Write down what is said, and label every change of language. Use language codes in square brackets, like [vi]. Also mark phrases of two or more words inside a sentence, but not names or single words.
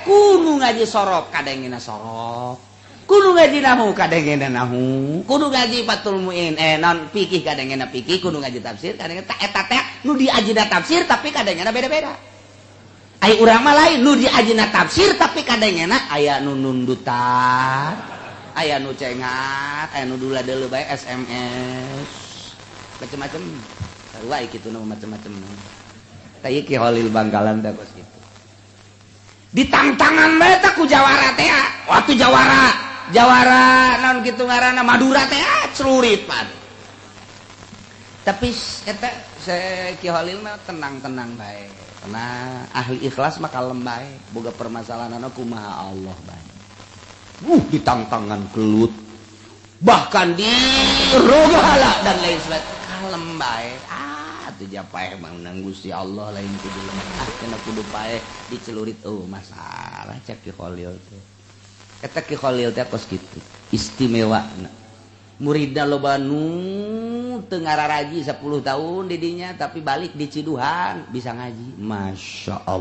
[su] kudu ngaji sorop kadengina sorop kudu ngaji nahu kadengina nahu kudu ngaji fatul muin non fikih kadengina fikih kudu ngaji tafsir kadengina eta teh nu diajina tafsir tapi kadengina beda-beda ai urang mah lain nu diajina tafsir tapi kadengina aya nu nundutan aya nu cengat aya nu dula-dulu bae SMS macam-macam sarua kitu nu macam-macam tah ieu Ki Holil Bangkalan teh kos kitu ditangtangan bae teh ku jawara teh waktu jawara naon kitu ngaranna Madura teh celurit pan tapi eta Ki Holil mah tenang-tenang bae [id] karena ahli ikhlas [su] mah kalem bae boga permasalahanna kumaha Allah bae ditangtangan kelut bahkan di rogala [id] dan lain sebagainya [su] kalem bae atuh japaeh menang Gusti Allah lain kudu lemah kena kudu paeh dicelurit masalah cek Ki Holil teh eta Ki Holil teh kos kitu istimewana muridna loba nu teu ngararaji 10 tahun di dinya tapi balik di Ciduhan bisa ngaji Masya